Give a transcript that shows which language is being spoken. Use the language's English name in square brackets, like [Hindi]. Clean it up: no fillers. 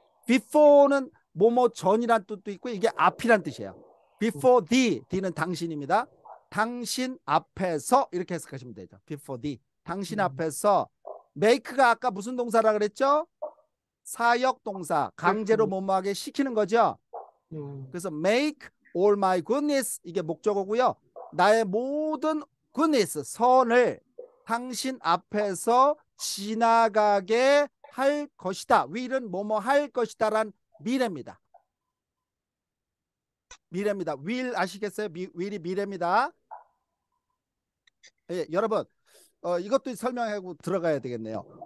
[Korean] before는 뭐뭐 전이란 뜻도 있고 이게 앞이란 뜻이에요. before the는 당신입니다. 당신 앞에서 이렇게 해석하시면 되죠. [English] before thee. [Korean] 당신 앞에서 make가 아까 무슨 동사라 그랬죠? 사역 동사. 강제로 뭐뭐하게 시키는 거죠. 그래서 make all my goodness 이게 목적어고요. 나의 모든 goodness 선을 당신 앞에서 지나가게 할 것이다. will은 뭐뭐 할 것이다란 미래입니다. 미래입니다. will 아시겠어요? will이 미래입니다. 예, 여러분 이것도 설명하고 들어가야 되겠네요.